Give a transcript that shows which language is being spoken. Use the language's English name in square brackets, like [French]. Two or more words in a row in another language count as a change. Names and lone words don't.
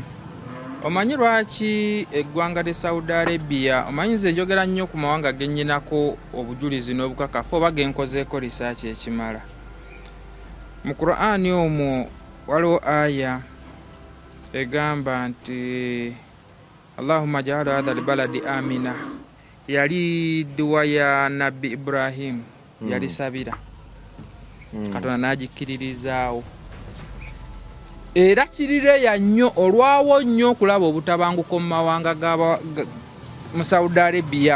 [Ganda] Omanyi lwaki eggwanga lya Saudi Arabia, omanyi nze njogera nnyo ku mawanga gennyinako obujulizi n'obukakafu oba genkozeeko risaaki ekimala. Mu Qur'ani omwo waliwo aya egamba nti [Arabic] اللهم اجعل هذا البلد آمنا. [Ganda] Yali dduwa ya Nabbi Ibrahim yali sabira. Katonda n'agikiririzaawo. Era kirireya nnyo olwawo nnyo okulaba obutabanguko mu mawanga mu Saudi Arabia.